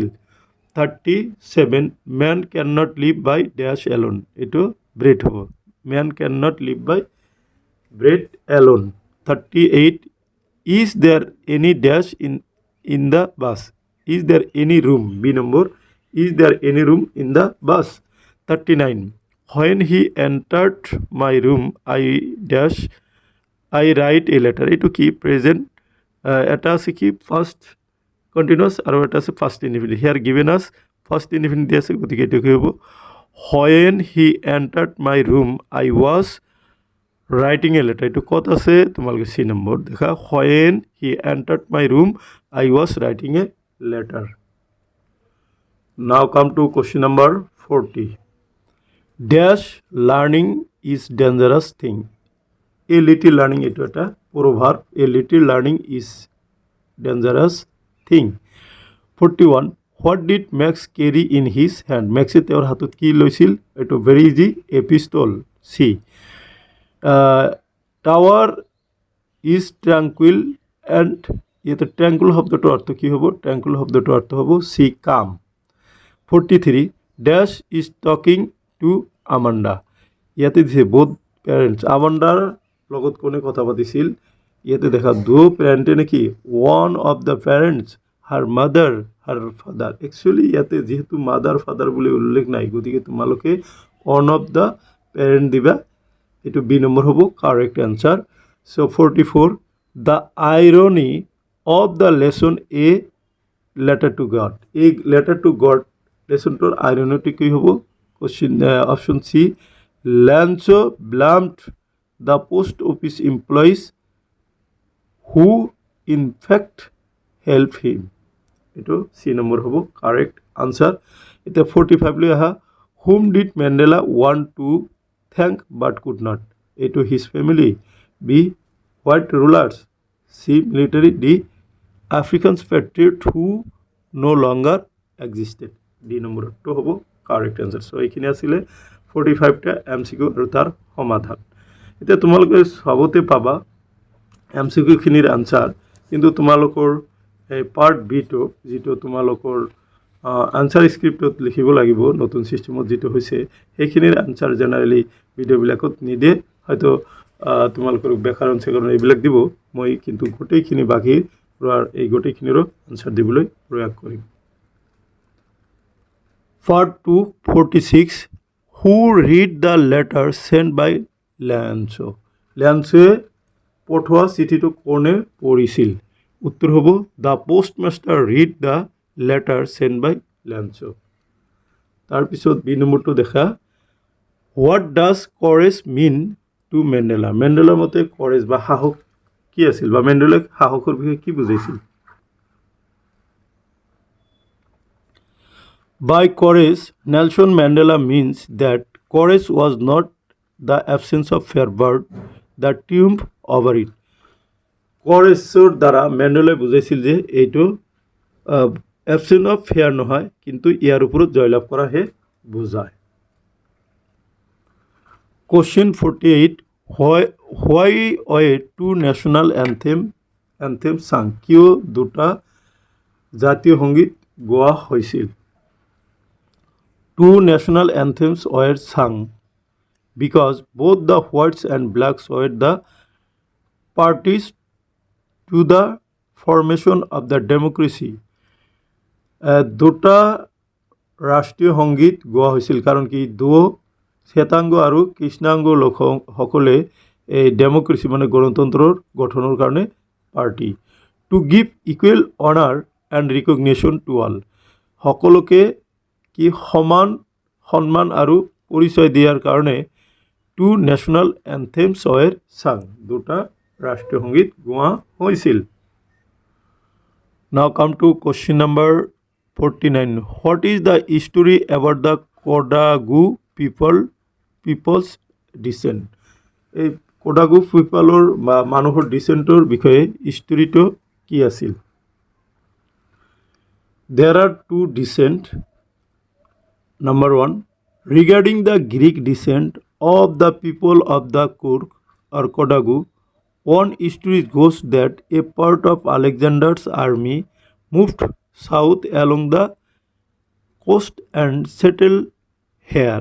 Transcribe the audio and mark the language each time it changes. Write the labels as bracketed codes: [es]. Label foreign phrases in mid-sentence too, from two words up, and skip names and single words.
[en] 37, man can not live by dash alone. এইটো ব্ৰেড হ'ব, man can not live by bread alone. 38, is there any dash in the bus, is there any room, B number, is there any room in the bus. 39, when he entered my room I dash I write a letter। [as] এইটো কি? প্ৰেজেণ্ট। এটা আছে কি [en] first continuous [as] আৰু এটা আছে [en] first indefinite. here given as first indefinite [as] আছে, গতিকে এইটো কি হ'ব? [en] when he entered my room I was writing a letter। [as] এইটো ক'ত আছে? তোমালোকে [en] C number [as] দেখা, [en] when he entered my room I was writing a letter। Now come to question number 40, dash learning is dangerous thing. a little learning, [as] এইটো এটা প্ৰভাৱ, [en] a little learning is dangerous thing. 41, what did Max carry in his hand. [as] মেক্সে তেওঁৰ হাতত কি লৈছিল? এইটো [en] very easy, a pistol, C. tower is tranquil and, [as] ইয়াতে ট্ৰেংকুইল শব্দটোৰ অৰ্থ কি হ'ব? ট্ৰেংকুইল শব্দটোৰ অৰ্থ হ'ব [en] C, calm. [as] 43, [en] dash is talking to Amanda. [as] ইয়াতে দিছে [en] both parents, [as] আমাণ্ডাৰ লগত কোনে কথা পাতিছিল? ইয়াতে দেখা দু পেৰেণ্টে নেকি? [en] one of the parents, her mother, her father. [as] একচুৱেলি ইয়াতে যিহেতু [en] mother father [as] বুলি উল্লেখ নাই, গতিকে তোমালোকে [en] one of the parent [as] দিবা, এইটো [en] B number [as] হ'ব [en] correct answer. so 44, the irony of the lesson A Letter to God. [as] এই লেটাৰ টু গড লেচনটোৰ আইৰনিটো কি হ'ব? [en] Question option C, Lancho blamed the post office employees who in fact helped him। [as] এইটো [en] C number [as] হ'ব [en] correct answer. [as] এতিয়া 45 লৈ আহা, [en] whom did Mandela want to thank but could not। এইটো his family, বি white rulers, চি military, ডি Africans patriot who no longer existed। [as] ডি নম্বৰটো হ'ব [en] correct answer. [as] চ' এইখিনি আছিলে 45টা MCQ আৰু তাৰ সমাধান। এতিয়া তোমালোকে সবতে পাবা MCQখিনিৰ আনচাৰ, কিন্তু তোমালোকৰ এই পাৰ্ট বিটো যিটো তোমালোকৰ আনচাৰ স্ক্ৰিপ্টত লিখিব লাগিব, নতুন ছিষ্টেমত যিটো হৈছে, সেইখিনিৰ আনচাৰ জেনেৰেলি ভিডিঅ'বিলাকত নিদিয়ে, হয়তো তোমালোকৰ ব্যাকৰণ চেকৰণ এইবিলাক দিব। মই কিন্তু গোটেইখিনি বাকী এই গোটেইখিনিৰো আনচাৰ দিবলৈ প্ৰয়াস কৰিম। [en] Part 2, 46, who read the letter sent by Lancho। [as] ল্যান্সোৱে পঠোৱা চিঠিটো কোনে পঢ়িছিল? [en] উত্তৰ হ'ব the postmaster read the letter sent by Lancho. তাৰপিছত বি নম্বৰটো দেখা, what does courage mean to Mandela. [as] মেণ্ডেলাৰ মতে কৰেজ বা সাহস কি আছিল, বা মেণ্ডেলাক সাহসৰ বিষয়ে কি বুজাইছিল? [en] By courage, Nelson Mandela means that courage was not the absence of fear but the triumph over it। [as] কৰেছৰ দ্বাৰা মেণ্ডেলাই বুজাইছিল যে এইটো [en] absence of fear [as] নহয়, কিন্তু ইয়াৰ ওপৰত জয়লাভ কৰাহে বুজায়। [en] Question 48. Why were two national anthems sung? [as] কিয় দুটা জাতীয় সংগীত গোৱা হৈছিল? [en] Two national anthems were sung because both the whites and blacks were the parties to the formation of the democracy. [as] দুটা ৰাষ্ট্ৰীয় সংগীত গোৱা হৈছিল কাৰণ কি শ্বেতাংগ আৰু কৃষ্ণাংগ লোকসকলে এই ডেমক্ৰেচি মানে গণতন্ত্ৰৰ গঠনৰ কাৰণে [en] party to give equal honour and recognition to all, [as] সকলোকে কি সমান সন্মান আৰু পৰিচয় দিয়াৰ কাৰণে [en] two national anthems were sung, [as] দুটা ৰাষ্ট্ৰীয় সংগীত গোৱা হৈছিল। [en] now come to question number 49. What is the story about the Kodagu people's descent? [as] এই কোডাগু পিপলৰ বা মানুহৰ ডিচেণ্টৰ বিষয়ে ষ্টৰিটো কি আছিল? [en] There are two descent. Number 1, regarding the Greek descent of the people of the Kurk or Kodagu, one story goes that a part of Alexander's army moved south along the coast and settled here.